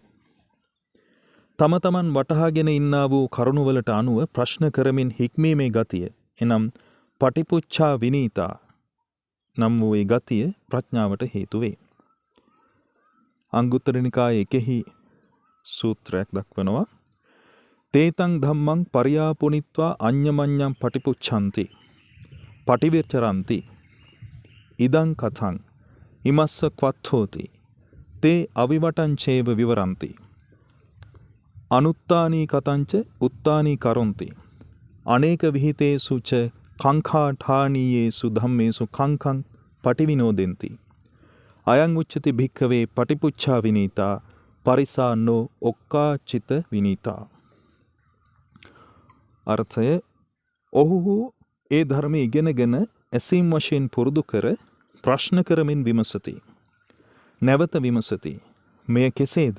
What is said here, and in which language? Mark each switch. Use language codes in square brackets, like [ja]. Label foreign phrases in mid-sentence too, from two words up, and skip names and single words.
[si] තම තමන් වටහාගෙන ඉන්නා වූ කරුණවලට අනුව ප්‍රශ්න කරමින් හික්මීමේ ගතිය එනම් [pi] පටිපුච්ඡා විනීතා [si] නම් වූ ඒ ගතිය ප්‍රඥාවට හේතු වේ. අංගුත්තර නිකායේ 1 සූත්‍රයක් දක්වනවා. [pi] තේතං ධම්මං පරියාපුනිත්වා අඤ්ඤමඤ්ඤං පටිපුච්ඡanti පටිවිචරಂತಿ ඉදං කතං ඉමස්ස ක්වත්හෝති තේ අවිවටංචේව විවරන්ති අනුත්තානී කතංච උත්තානී කරොන්ති අනේක විහිතේසු ච කංඛාඨානීයේසු ධම්මේසු කංඛං පටිවිනෝදෙන්ති අයං උච්චති භික්ඛවේ පටිපුච්ඡා විනීතා පරිසාන්නෝ ඔක්කාචිත විනීතා. [si] අර්ථය ඔහු ඒ ධර්ම ඉගෙනගෙන ඇසීම් වශයෙන් පුරුදු කර ප්‍රශ්න කරමින් විමසති. නැවත විමසති. මෙය කෙසේද?